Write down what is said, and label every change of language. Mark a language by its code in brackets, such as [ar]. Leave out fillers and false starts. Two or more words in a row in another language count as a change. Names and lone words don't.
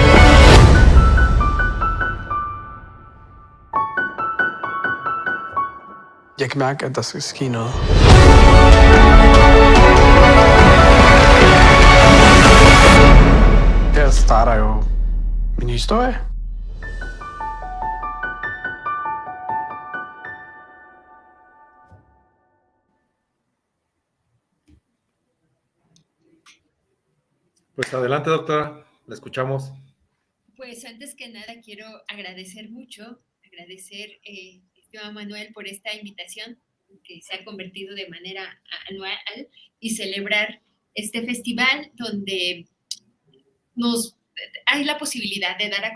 [da] Jeg kan mærke, at der skal ske noget. Her starter jo min historie. [es] Pues adelante, doctora, la escuchamos. Pues antes que nada quiero agradecer Esteban Manuel por esta invitación que se ha convertido de manera anual y celebrar este festival donde hay la posibilidad de dar a